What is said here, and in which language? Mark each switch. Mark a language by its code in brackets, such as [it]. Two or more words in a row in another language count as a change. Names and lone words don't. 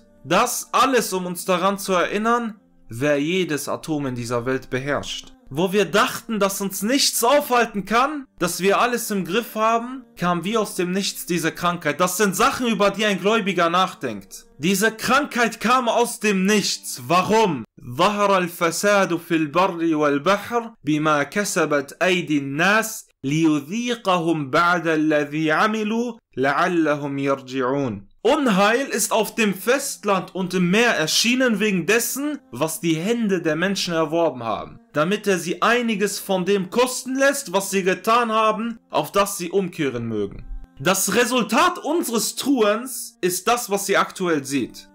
[de] Das alles, um uns daran zu erinnern, wer jedes Atom in dieser Welt beherrscht. Wo wir dachten, dass uns nichts aufhalten kann, dass wir alles im Griff haben, kam wie aus dem Nichts diese Krankheit. Das sind Sachen, über die ein Gläubiger nachdenkt. Diese Krankheit kam aus dem Nichts. Warum? [ar] ظهر الفساد في البر والبحر بما كسبت أيدي الناس ليذيقهم بعد الذي عملوا لعلهم يرجعون. [de] Unheil ist auf dem Festland und im Meer erschienen wegen dessen, was die Hände der Menschen erworben haben, damit er sie einiges von dem kosten lässt, was sie getan haben, auf das sie umkehren mögen. Das Resultat unseres Tuens ist das, was ihr aktuell seht.